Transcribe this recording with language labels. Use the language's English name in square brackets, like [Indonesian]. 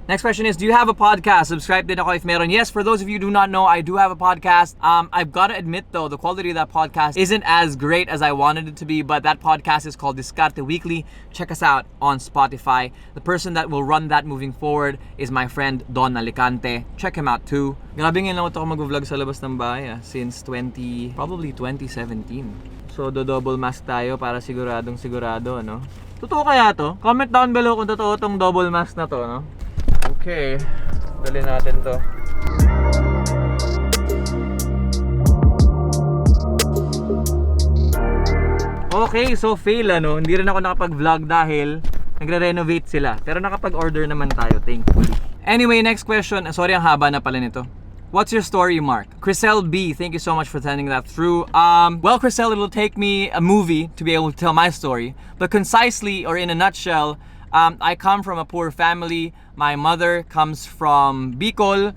[English] Next question is, do you have a podcast? Subscribe [Filipino] din ako [English] if meron. Yes, for those of you who do not know, I do have a podcast. I've got to admit though, the quality of that podcast isn't as great as I wanted it to be, but that podcast is called Diskarte Weekly. Check us out on Spotify. The person that will run that moving forward is my friend Don Alicante. Check him out too. [Filipino] Grabe ngayon lang ako mag-vlog sa labas ng bahay [English] since probably [Filipino] 2017. So double mask tayo para siguradong sigurado, no? Totoo kaya to? [English] Comment down below [Filipino] kung totoo tong double mask na to, no? Okay, dali natin to. Okay, so fail ano. Hindi rin ako nakapag-vlog dahil nagre-renovate sila. Pero nakapag-order naman tayo, thankfully. [English] Anyway, next question. [Filipino] Sorry, ang haba na pala nito. [English] What's your story, Mark? Chriselle B, thank you so much for sending that through. Well, Chriselle, it'll take me a movie to be able to tell my story. But concisely, or in a nutshell, I come from a poor family. My mother comes from Bicol.